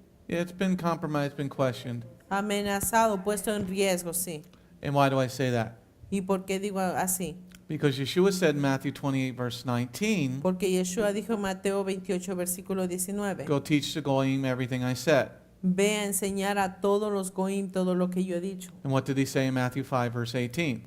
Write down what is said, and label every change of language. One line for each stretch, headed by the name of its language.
English: Yeah, it's been compromised, been questioned.
Spanish: Amenazado, puesto en riesgo, sí.
English: And why do I say that?
Spanish: ¿Y por qué digo así?
English: Because Yeshua said in Matthew 28, verse 19,
Spanish: Porque Yeshua dijo en Mateo 28, versículo 19,
English: go teach the Goyim everything I said.
Spanish: ve a enseñar a todos los goim todo lo que yo he dicho.
English: And what did he say in Matthew 5, verse 18?